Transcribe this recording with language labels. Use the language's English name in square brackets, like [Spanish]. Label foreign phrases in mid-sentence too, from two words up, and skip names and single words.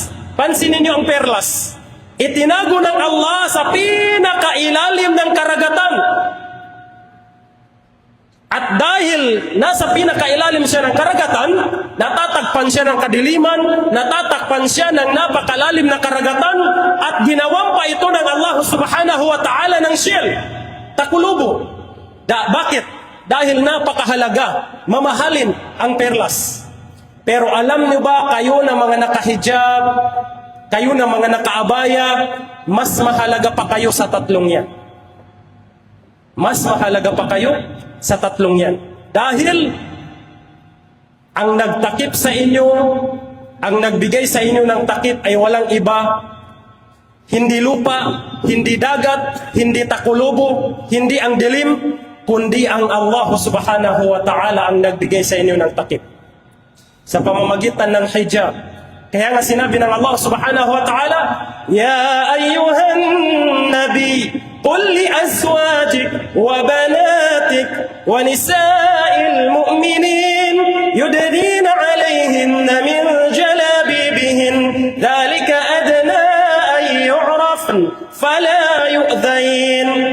[Filipino] Pansinin niyo ang perlas. Itinago ng Allah sa pinakailalim ng karagatan. At dahil nasa pinakailalim siya ng karagatan, natatakpan siya ng kadiliman, natatakpan siya ng napakalalim na karagatan, at ginawang pa ito ng Allah [Arabic] سبحانه وتعالى [Filipino] ng shell. Takulubo. Bakit? Dahil napakahalaga, mamahalin ang perlas. Pero alam niyo ba, kayo na mga nakahijab, kayo na mga nakaabaya, mas mahalaga pa kayo sa tatlong yan. Mas mahalaga pa kayo sa tatlong yan. Dahil ang nagtakip sa inyo, ang nagbigay sa inyo ng takip ay walang iba, hindi lupa, hindi dagat, hindi takulubo, hindi ang dilim, kundi ang Allah [Arabic] سبحانه وتعالى [Filipino] ang nagbigay sa inyo ng takip. Sa pamamagitan ng hijab. Kaya nga sinabi ng Allah [Arabic] سبحانه وتعالى يا أيها النبي قل لأزواجك وبناتك ونساء المؤمنين يدنين عليهن من جلابيبهن ذلك أدنى أن يعرفن فلا يؤذين.